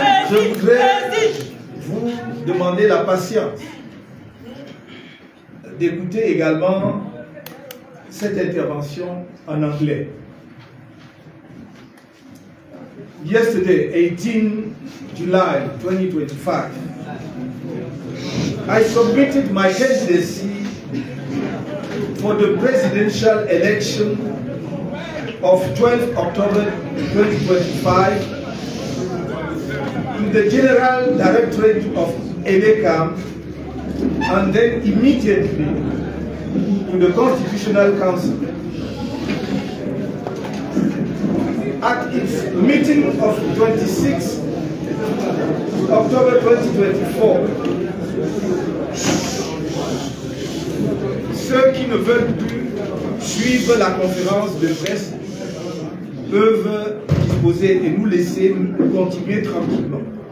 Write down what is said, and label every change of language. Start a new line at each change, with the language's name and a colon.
French: Je voudrais vous demander la patience d'écouter également cette intervention en anglais.
English: Yesterday, 18 July 2025, I submitted my candidacy for the presidential election of 12 October 2025 to the General Directorate of ELECAM and then immediately to the Constitutional Council. At its meeting of 26 October 2024,
French: ceux qui ne veulent plus suivre la conférence de presse peuvent disposer et nous laisser continuer tranquillement.